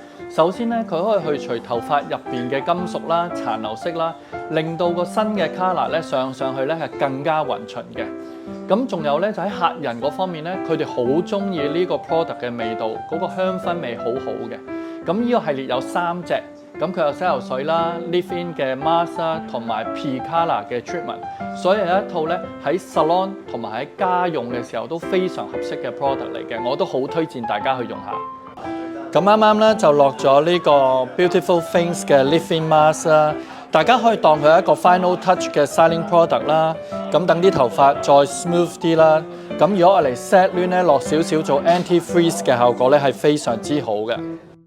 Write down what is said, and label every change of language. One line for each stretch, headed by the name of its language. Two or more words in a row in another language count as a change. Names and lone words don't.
Cantonese: 首先咧，佢可以去除頭髮入邊嘅金屬啦、殘留色啦，令到個新嘅 color 咧上去咧係更加勻循嘅。咁仲有咧就喺客人嗰方面咧，佢哋好中意呢個 product 嘅味道，嗰個香薰味好好嘅。咁呢個系列有3隻，咁佢有洗頭水啦、
English: leave-in
Cantonese: 嘅 mask 啦，同埋 P-Color 嘅 treatment， 所以有一套咧喺 salon 同埋喺家用嘅時候都非常合適嘅 product 嚟嘅，我都好推薦大家去用下。咁啱啱咧就落咗呢個 Beautiful Things 嘅
English: leave-in mask
Cantonese: 啦，大家可以當佢一個
English: final touch
Cantonese: 嘅
English: styling product
Cantonese: 啦，咁等啲頭髮再 smooth 啲啦。咁如果我嚟 set 攣咧，落少少做 anti-freeze 嘅效果咧係非常之好嘅。